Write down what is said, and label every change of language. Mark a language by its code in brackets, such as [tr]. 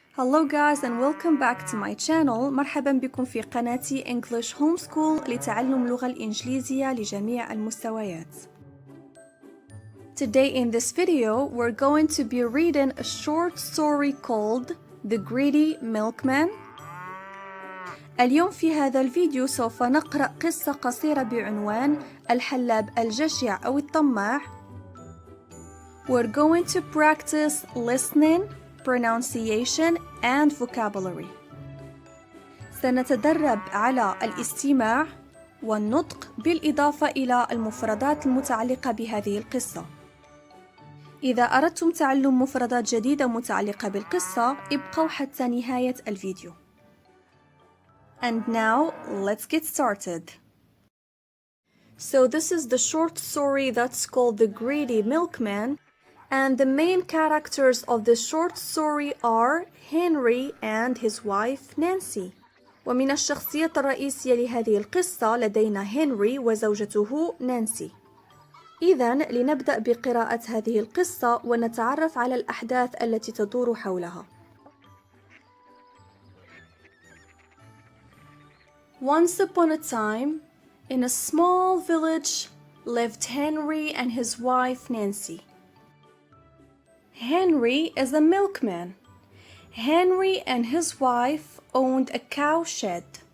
[en] Hello guys and welcome back to my channel. [ar] مرحبا بكم في قناتي English Homeschool لتعلم اللغة الإنجليزية لجميع المستويات. [en] Today in this video we're going to be reading a short story called The Greedy Milkman. [ar] اليوم في هذا الفيديو سوف نقرأ قصة قصيرة بعنوان الحلاب الجشع أو الطماع. [en] We're going to practice listening, pronounciation and vocabulary. [ar] سنتدرب على الاستماع والنطق بالإضافة إلى المفردات المتعلقة بهذه القصة. إذا أردتم تعلم مفردات جديدة متعلقة بالقصة ابقوا حتى نهاية الفيديو. [en] And now let's get started. So this is the short story that's called The Greedy Milkman. And the main characters of the short story are Henry and his wife Nancy. [ar] ومن الشخصيات الرئيسية لهذه القصة لدينا هنري وزوجته نانسي. إذن لنبدأ بقراءة هذه القصة ونتعرف على الأحداث التي تدور حولها. [en] Once upon a time, in a small village, lived Henry and his wife Nancy. Henry is a milkman. Henry and his wife owned a cow shed.